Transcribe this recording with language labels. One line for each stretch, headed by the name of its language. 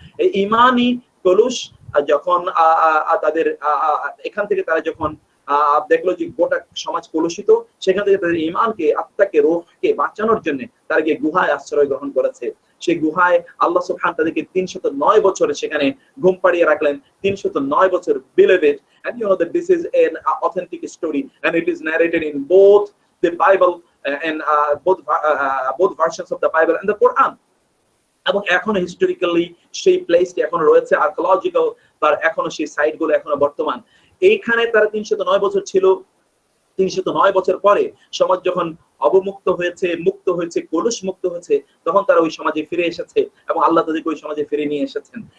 Bangla: এই ইমানি কলুষ যখন তাদের এখান থেকে তারা যখন দেখলো যে গোটা সমাজ কলুষিত, সেখান থেকে তাদের ইমানকে, আত্মাকে, রূহকে বাঁচানোর জন্য তারা গিয়ে গুহায় আশ্রয় গ্রহণ করেছে। সেই গুহায় আল্লাহ সুবহানাহু তাদেরকে 309 বছরে সেখানে ঘুম পাড়িয়ে রাখলেন।
English: 309
Bangla: বছর,
English: beloved, and you know that this is an authentic story and it is narrated in both the Bible and both versions of the Bible and the Quran.
Bangla: এবং এখনো হিস্টোরিক্যালি সেই প্লেসটি এখনো রয়েছে, আর্কিওলজিক্যাল তার এখনো সেই সাইট গুলো এখনো বর্তমান। এইখানে তারা 309 বছর ছিল। 309 বছর পরে সমাজ যখন অবমুক্ত হয়েছে, মুক্ত হয়েছে, কলুষ মুক্ত হয়েছে, তখন তারা ওই সমাজে ফিরে এসেছে এবং আল্লাহ তাদেরকে ওই সমাজে ফিরে নিয়ে এসেছেন।